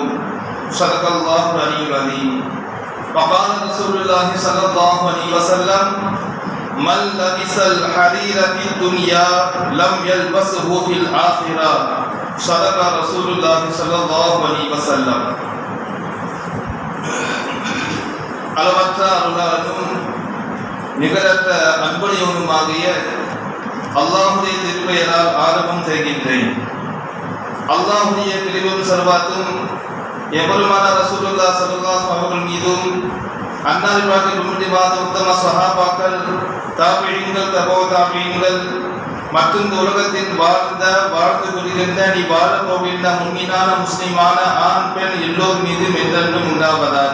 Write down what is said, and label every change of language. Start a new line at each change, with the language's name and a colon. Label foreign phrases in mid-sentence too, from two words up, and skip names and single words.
Arabic: صدق الله العلي العظيم. وقال رسول الله صلى الله عليه وسلم: من لبس الحرير في الدنيا لم يلبسه في الآخرة. صدق رسول الله صلى الله عليه وسلم.
Tamil: அளவற்ற அருளாளனும் நிகரற்ற அன்புடையவனுமாகிய அல்லாஹுடைய திருப்பெயரால் ஆரம்பம் செய்கின்றேன். அல்லாஹுடைய பிரிவும் சர்வாத்தும் எம்பெருமான
Arabic: رسول الله صلى الله عليه
Tamil: அவர்கள் மீதும் அன்னாரின் உத்தம சஹாபாக்கள், தாபிஈன்கள், தபோ தாபிஈன்கள் மற்றும் இந்த உலகத்தில் வாழ்ந்து கொள்கின்ற நீ வாழப் போகின்ற முன்மீனான முஸ்லிமான ஆண் பெண் எல்லோர் மீதும் என்றென்றும் உண்டாவதாக.